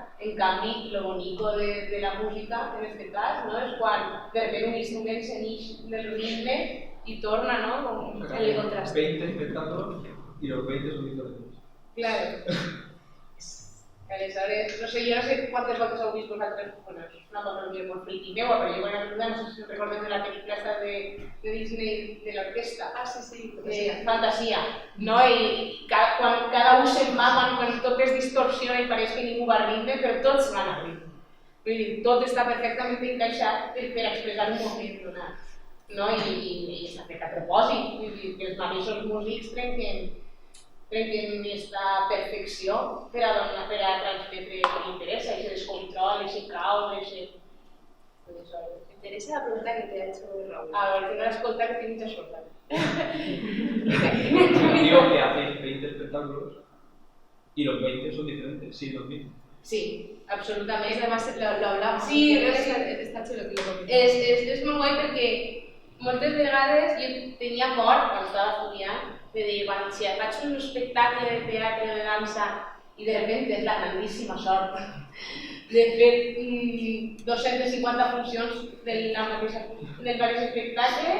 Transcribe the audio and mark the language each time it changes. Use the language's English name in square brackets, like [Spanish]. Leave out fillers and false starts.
[Catalan] En canvi, lo bonico de la música, en este cas, no? És quan [Spanish] de repente [Catalan] un instrument s'enix del ritme i torna, ¿no? Com el contraste. [Spanish] 20 espectadores y los 20 son diferentes. Claro. [Catalan] Aleshores, no sé, jo no sé quantes voltes heu vist vosaltres, bueno, és una cosa molt friki meua, però jo quan era no sé si recordeu de la pel·lícula esta de Disney de l'orquestra. Ah, sí, Fantasia, no? I quan cada un se'n va, quan tot es distorsiona i pareix que ningú va a ritme, però tots van a ritme. Vull dir, tot està perfectament encaixat per expressar un moment donat, no? I s'ha fet a propòsit, vull dir, que els mateixos músics trenquen aquesta perfecció per a transmetre el que interessa, [Spanish] ese descontrol, ese caos, ese... Me interesa la pregunta que te ha hecho Raúl. A ver, que no la escolta, que tiene mucha suerte. Digo que hacéis 20 espectáculos y los 20 son diferentes, sí, los mismos. [Catalan] Sí, absolutament. [Spanish] Además, lo hablamos. Sí, [Catalan] està xulo que lo comentem. És molt guai perquè moltes vegades jo tenia por, quan estava estudiant, de dir, quan si faig un espectacle de teatre o de dansa i [Spanish] de repente [Catalan] és la grandíssima sort de fer 250 funcions del mateix espectacle.